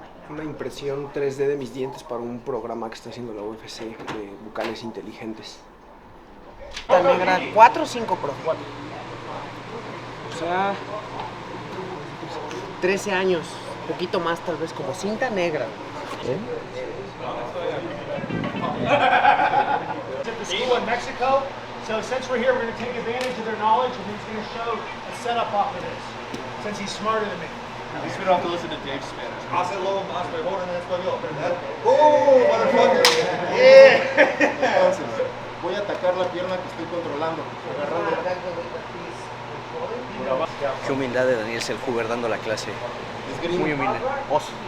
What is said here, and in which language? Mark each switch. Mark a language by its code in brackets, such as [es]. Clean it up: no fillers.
[es] Una impresión 3D de mis dientes para un programa que está haciendo la UFC de bucales inteligentes. También eran 4 o 5 pro. O sea, 13 años, poquito más tal vez, como cinta negra. [en] At the school in Mexico, so since we're here, we're going to take advantage of their knowledge, and he's going to show a setup off of this, since he's smarter than me. At least we don't have to listen to Dave's Spanish. [es] Hazlo más mejor en español, ¿verdad? [en] ¡Oh, motherfucker! Yeah! [es] Entonces, voy a atacar la pierna que estoy controlando, agarrando. Qué humildad de Daniel Selhuber dando la clase. Muy humilde. Vos.